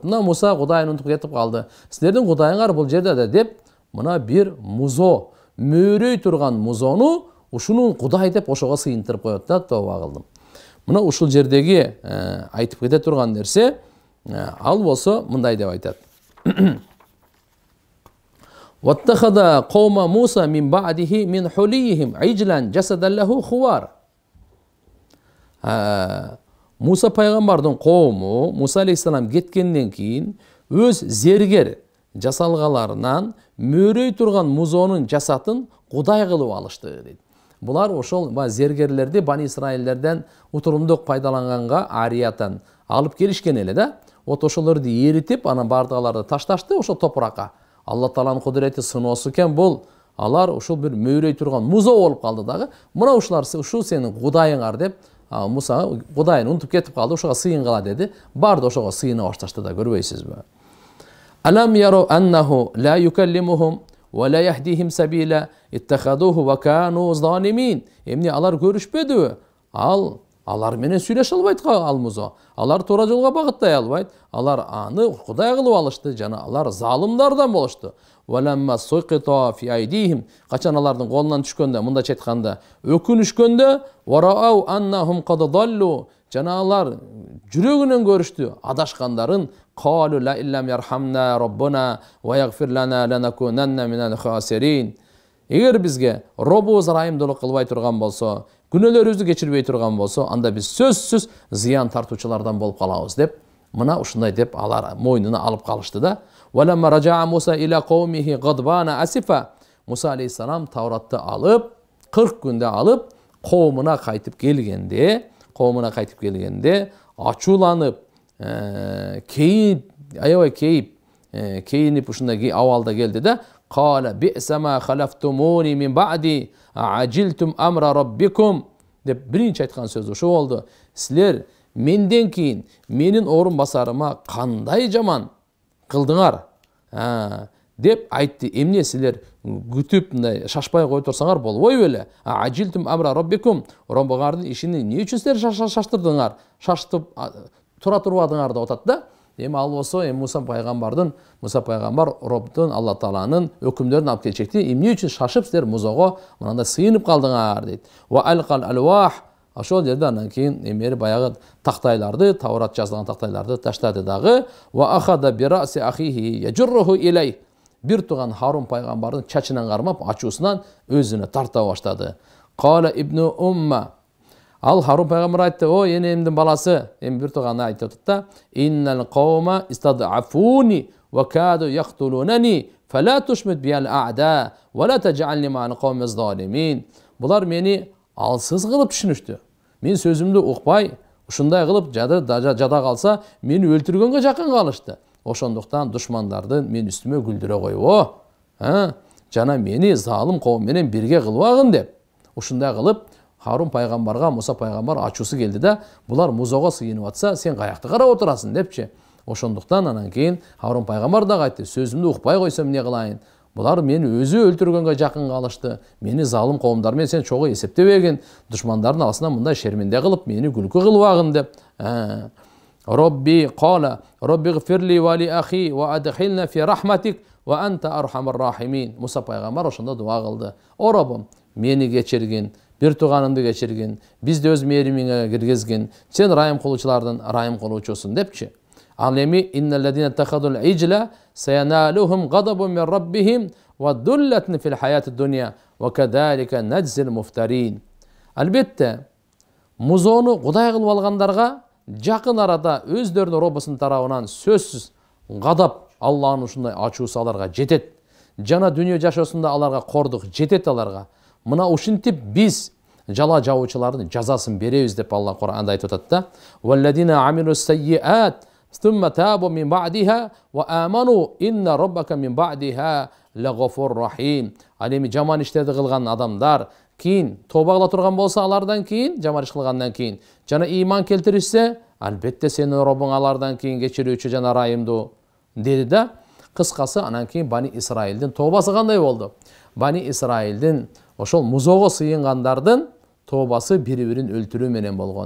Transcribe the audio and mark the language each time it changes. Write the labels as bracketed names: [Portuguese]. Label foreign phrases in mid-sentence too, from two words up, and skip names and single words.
[Kyrgyz] Мына Муса Кудайын унутуп кетип калды. Силердин Кудайыңар бул жерде да деп, мына бир музо, мөөрөй турган музону ушунун Кудай деп ошого сыйынтырып коет да, тооба кылдым. Мына ушул жердеги айтып кете турган нерсе, ал болсо мындай деп айтат. [Arabic] واتخذ قوم موسى من بعده من حليهم عجلا جسدا له خوار. [Kyrgyz] Муса пайгамбардын коому Муса алейхиссалам кеткенден кийин өз зергер жасалгаларынан мөөрөй турган музонун жасатын Кудай кылып алышты дейт. Булар ошол зергерлерди Бани Исраилдерден утурумдук пайдаланганга ариятан алып келишкен эле да. Вот ошолорду эритип, анан бардыгаларды ташташты ошол топуракка. Алла Тааланын кудурети сыноосу экен бул. Алар ушул бир мөөрөй турган музо болуп калды дагы. Мына ушулар ушул сенин Кудайыңар деп Муса Кудайын унутуп кетип калды, ошого сыйынгыла деди. Барды ошого сыйына башташты да, көрбөйсүзбү? [Arabic] ألم يروا أنه لا يكلمهم ولا يهديهم سبيلا اتخذوه وكانوا ظالمين. [Kyrgyz] Эмне алар көрүшпөдүбү? Алар менен сүйлөшө албайт ал музо. Алар туура жолго багыттай албайт. Алар аны Кудай кылып алышты, жана алар залымдардан болушту. [Arabic] ولما سقط في أيديهم, [Kyrgyz] качан алардын колунан түшкөндө, мындайча айтканда, өкүнүшкөндө, [Arabic] ورأوا أنهم قد ضلوا, [Kyrgyz] жана алар жүрөгүнөн көрүштү адашкандарын, [Arabic] قالوا لئن لم يرحمنا ربنا ويغفر لنا لنكونن من الخاسرين. [Kyrgyz] Эгер бизге Роббубуз ырайымдуулук кылбай турган болсо, күнөөлөрүбүздү кечирбей турган болсо, анда биз сөзсүз зыян тартуучулардан болуп калабыз деп, мына ушундай деп алар мойнуна алып калышты да. [Arabic] ولما رجع موسى إلى قومه غضبان أسفا. [Kyrgyz] Муса алейхиссалам Тауратты алып, 40 күндө алып, коомуна кайтып келгенде, ачууланып, кейинип ушундай абалда келди да. [Arabic] قال بئسما خلفتموني من بعدي أعجلتم أمر ربكم [Kyrgyz] деп биринчи айткан сөзү ошо болду. Силер менден кийин менин орун басарыма кандай жаман кылдыңар деп айтты. Эмне силер күтүп мындай шашпай кой турсаңар болбойбу эле? [Arabic] أعجلتم أمر ربكم, [Kyrgyz] Роббуңардын ишини эмне үчүн силер шаштырдыңар? Шаштып тура турбадыңар деп атат да. Эми ал болсо, эми Муса пайгамбар Робдун, Алла Тааланын өкүмдөрүн алып келчекти. Эмне үчүн шашып силер музого мындай сыйынып калдыңар дейт. [Arabic] وألقى الألواح, [Kyrgyz] ошол жерде андан кийин эмери баягы тактайларды, Таврат жазылган тактайларды таштады дагы. [Arabic] وأخذ برأس أخيه يجره إليه. [Kyrgyz] Бир туган Харун пайгамбардын чачынан кармап, ачуусунан өзүнө тарта баштады. [Arabic] قال ابن أم, [Kyrgyz] ал Харун пайгамбар айтты: "О энемдин баласы", эми бир туганы айтып атат да: [Arabic] "إن القوم استضعفوني وكادوا يقتلونني فلا تشمت بي الأعداء ولا تجعلني مع القوم الظالمين." [Kyrgyz] Булар мени алсыз кылып түшүнүштү. Мен сөзүмдү укпай, ушундай кылып жада калса, мени өлтүргөнгө жакын калышты. Ошондуктан душмандарды мен үстүмө күлдүрө койбо. Жана мени залым коом менен бирге кылбагын деп. Ушундай кылып Харун пайгамбарга Муса пайгамбар ачуусу келди да, булар музого сыйынып атса, сен каякты карап отурасың депчи. Ошондуктан анан кийин Харун пайгамбар да айтты: "Сөзүмдү укпай койсом эмне кылайын? Булар мени өзү өлтүргөнгө жакын калышты. Мени залым коомдар менен сен чогуу эсептебегин. Душмандардын арасынан мындай шерминде кылып, мени күлкү кылбагын" деп. [Arabic] رب قال رب اغفر لي ولأخي وأدخلنا في رحمتك وأنت أرحم الراحمين. [Kyrgyz] Муса пайгамбар ошондо дуа кылды: "О Роббум, мени кечиргин, бир туганымды кечиргин, бизди өз мээримиңе киргизгин, сен райым кылуучулардын райым кылуучусуң" депчи. Ал эми [Arabic] إن الذين اتخذوا العجل سينالهم غضب من ربهم وذلة في الحياة الدنيا وكذلك نجزي المفترين. [Kyrgyz] Албетте, музону кудай кылып алгандарга жакын арада өздөрүнүн Роббусунун тарабынан сөзсүз гадап, Аллахнын ушундай ачуусу аларга жетет. Жана дүйнө жашоосунда аларга кордук жетет аларга. Мына ушинтип биз жала жабуучулардын жазасын беребиз деп Алла Кур'анда айтып атат да. [Arabic] والذين عملوا السيئات ثم تابوا من بعدها وآمنوا إن ربك من بعدها لغفور رحيم. [Kyrgyz] Ал эми жаман иштерди кылган адамдар кийин тоба кыла турган болсо, алардан кийин жаман иш кылгандан кийин жана ыйман келтиришсе, албетте сенин Роббуң алардан кийин кечирүүчү жана райымдуу деди да. Кыскасы, анан кийин Бани Исраилдин тобасы кандай болду? Бани Исраилдин ошол музого сыйынгандардын тобасы бири-бирин өлтүрүү менен болгон.